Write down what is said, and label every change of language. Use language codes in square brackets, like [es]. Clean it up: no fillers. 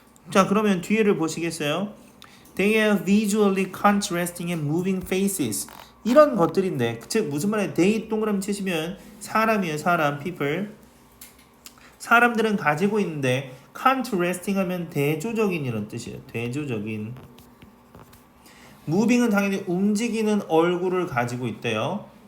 [ko] 자, 그러면 뒤에를 보시겠어요? [en] They have visually contrasting and moving faces. [ko] 이런 것들인데, 즉 무슨 말이에요? They 동그라미 치시면 사람이에요. 사람, people. 사람들은 가지고 있는데 contrasting 하면 대조적인 이런 뜻이에요. 대조적인. moving은 당연히 움직이는 얼굴을 가지고 있대요.